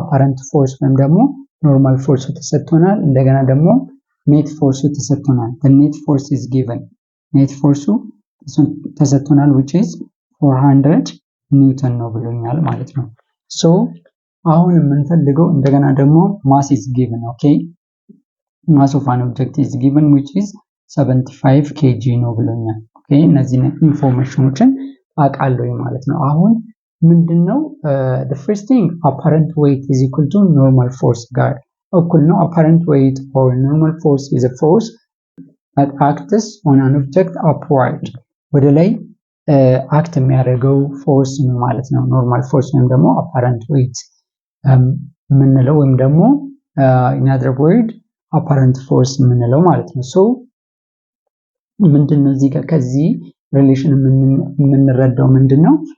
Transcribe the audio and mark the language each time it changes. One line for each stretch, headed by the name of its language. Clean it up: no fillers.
English: apparent force ወይም ደግሞ normal force ተሰጥቶናል። እንደገና ደግሞ net force ተሰጥቶናል። the net force is given.
Amharic: net force ተሰጥቶናል which is 400 ኒውተን ነው ብሎኛል ማለት ነው። so አሁን የምንፈልገው እንደገና ደግሞ mass is given.
English: okay mass of an object is given which is 75 kg ነው ብሎኛል። okay
Amharic: እነዚህ ኢንፎርሜሽኖችን አቃለሁ ማለት ነው። አሁን ምንድነው
English: the first thing apparent weight is equal to normal force ጋር እኩል ነው። apparent weight or normal force is a force that acts on an object upward.
Amharic: ወደ ላይ አክት የሚያደርገው ፎርስ ነው ማለት ነው። ኖርማል ፎርስ ወይም ደግሞ apparent weight የምንለው ወይም ደግሞ
English: in other word apparent force
Amharic: የምንለው ማለት ነው። so ምንድነው እዚህ ጋር ከዚህ ሪሌሽን የምንረዳው ምንድነው?